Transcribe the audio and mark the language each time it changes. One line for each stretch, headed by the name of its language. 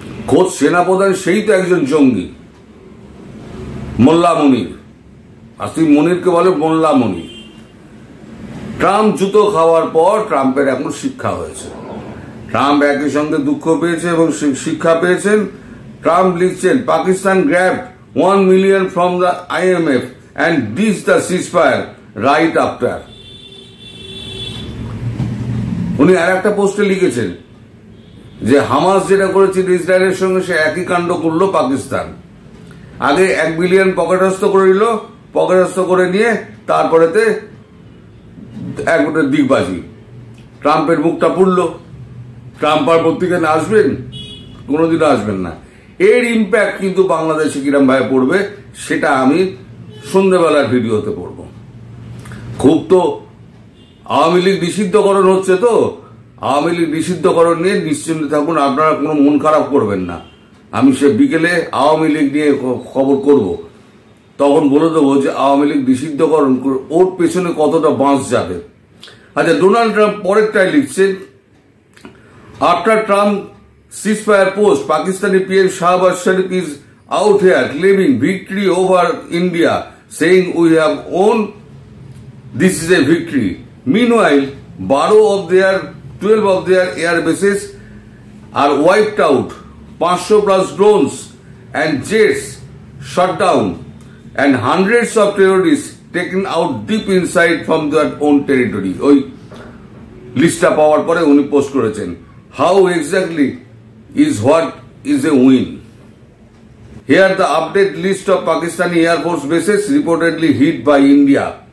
Bangla: খোদ সেনাপ্রধান সেই তো একজন জঙ্গি, মোল্লা মনির, আসিম মুনিরকে বলে মোল্লা মনির। ট্রাম্প জুতো খাওয়ার পর ট্রাম্পের এখন শিক্ষা হয়েছে। ট্রাম্প একই সঙ্গে দুঃখ পেয়েছে এবং শিক্ষা পেয়েছেন। ট্রাম্প লিখছেন, Pakistan grabbed
English: 1 million from the IMF and ditched the ceasefire right after.
Bangla: উনি আর একটা পোস্টে লিখেছেন যে হামাস যেটা করেছিল ইসরায়েলের সঙ্গে সে একই কাণ্ড করলো পাকিস্তান। আগে 1 বিলিয়ন পকেটস্থ করে নিল, পকেটস্থ করে নিয়ে তারপরেতে একটা দিগবাজি। ট্রাম্পের মুখটা পুড়ল। ট্রাম্প আর পত্রিকায় আসবেন? কোনোদিনও আসবেন না। এর ইম্প্যাক্ট কিন্তু বাংলাদেশে কিরম ভাবে পড়বে সেটা আমি সন্ধ্যেবেলার ভিডিওতে পড়ব। খুব তো আওয়ামী লীগ নিষিদ্ধকরণ হচ্ছে, তো আওয়ামী লীগ নিষিদ্ধকরণ নিয়ে নিশ্চিন্ত থাকুন, আপনারা কোনো মন খারাপ করবেন না। আমি সে বিকেলে আওয়ামী লীগ নিয়ে খবর করব। তখন বলে দেবো যে আওয়ামী লীগ নিষিদ্ধকরণ করে ওর পেছনে কতটা বাঁশ যাবে। আচ্ছা, ডোনাল্ড ট্রাম্প পরেরটাই লিখছেন,
English: After Trump ceasefire post, Pakistani PM Shahbaz Sharif is out here claiming victory over India, saying we have won. This is a victory. Meanwhile, 12 of their air bases are wiped out, 500 plus drones and jets shot down, and hundreds of terrorists taken out deep inside from their own territory.
Bangla: ওই লিস্টটা পাওয়ার পরে উনি post করেছেন,
English: how exactly is what is a win. Here the update list of Pakistani Air Force bases reportedly hit by India.